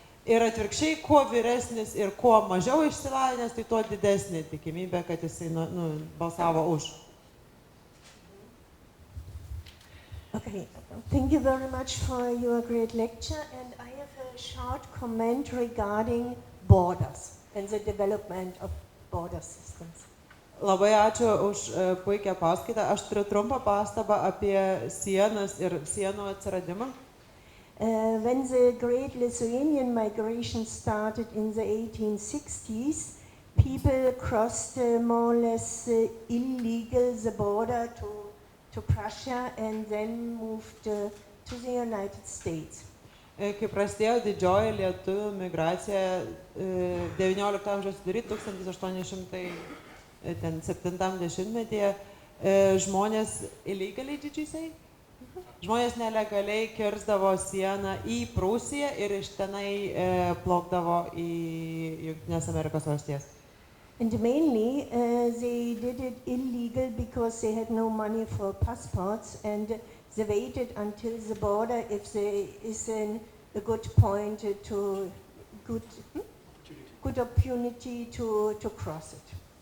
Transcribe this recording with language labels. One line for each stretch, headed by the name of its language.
Lithuanian: Ir atvirkščiai, kuo vyresnis ir kuo mažiau išsilavinęs, tai tuo didesnė tikimybė, kad jisai balsavo už.
English: Okay, thank you very much for your great lecture, and I have a short comment regarding borders and the development of border systems.
Lithuanian: Labai ačiū už puikią paskaitą. Aš turiu trumpą pastabą apie sienas ir sienų atsiradimą.
English: When the great Lithuanian migration started in the 1860s, people crossed more or less illegal the border to Prussia and then moved to the United States.
Lithuanian: Kai prasidėjo didžioji lietuvių migracija 19 amžiaus vidury, 1870-metyje, žmonės
English: illegally, did you say?
Lithuanian: Žmonės nelegaliai kirsdavo sieną į Prūsiją ir iš tenai plaukdavo į Jungtinės Amerikos valstijas.
English: And mainly they did it illegal because they had no money for passports and they waited until the border if there is a good point to good opportunity to cross it.